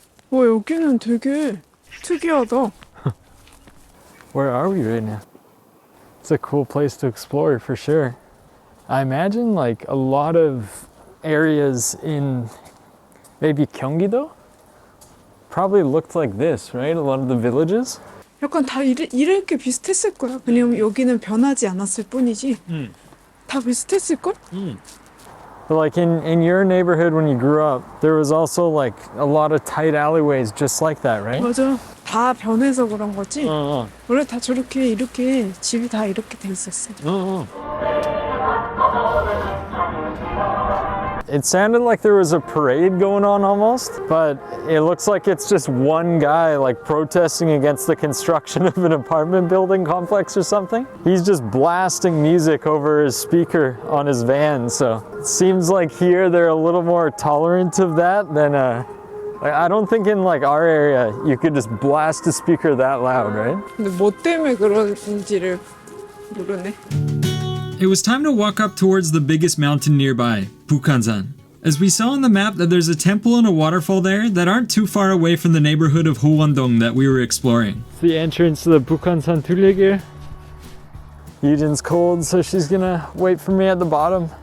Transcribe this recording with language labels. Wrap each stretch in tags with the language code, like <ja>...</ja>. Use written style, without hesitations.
<ko>와 여기는 되게 특이하다.</ko> <en>Where are we right now? It's a cool place to explore for sure. I imagine like a lot of areas in maybe Gyeonggi-do probably looked like this, right? A lot of the villages.</en> <ko>약간 다 이렇게 비슷했을 거야. 왜냐면 여기는 변하지 않았을 뿐이지. 다 비슷했을걸?</ko> <en>But like in your neighborhood when you grew up, there was also like a lot of tight alleyways just like that, right?</en> <ko>맞아. 다 변해서 그런 거지. 원래 다 저렇게 이렇게 집이 다 이렇게 돼 있었어.</ko> <en>It sounded like there was a parade going on almost, but it looks like it's just one guy like protesting against the construction of an apartment building complex or something. He's just blasting music over his speaker on his van, so it seems like here they're a little more tolerant of that than I don't think in like our area you could just blast a speaker that loud, right?</en> <ko>근데 뭐 때문에 그런지를 모르네.</ko> <en>It was time to walk up towards the biggest mountain nearby, Bukhansan. As we saw on the map that there's a temple and a waterfall there that aren't too far away from the neighborhood of Howon-dong that we were exploring. It's the entrance to the Bukhansan Tullyegear. Yujin's cold, so she's gonna wait for me at the bottom.</en>